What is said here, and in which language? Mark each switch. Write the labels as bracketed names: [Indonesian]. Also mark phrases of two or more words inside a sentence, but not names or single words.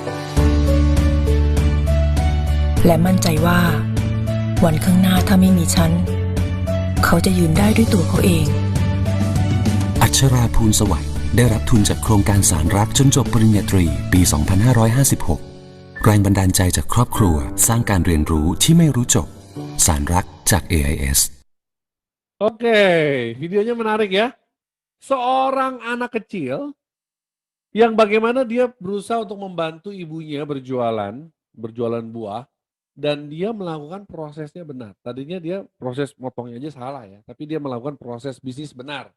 [Thai] และมั่นใจว่า วันข้างหน้าถ้าไม่มีฉัน เขาจะยืนได้ด้วยตัวเขาเอง อัชราภูลสวัสดิ์ได้รับทุนจากโครงการสารรักจนจบปริญญาตรีปี 2556 แรงบันดาลใจจากครอบครัวสร้างการเรียนรู้ที่ไม่รู้จบ สารรักจาก AIS [Indonesian] Oke, videonya menarik ya. Seorang anak kecil yang bagaimana dia berusaha untuk membantu ibunya berjualan buah, dan dia melakukan prosesnya benar. Tadinya dia proses motongnya aja salah ya, tapi dia melakukan proses bisnis benar.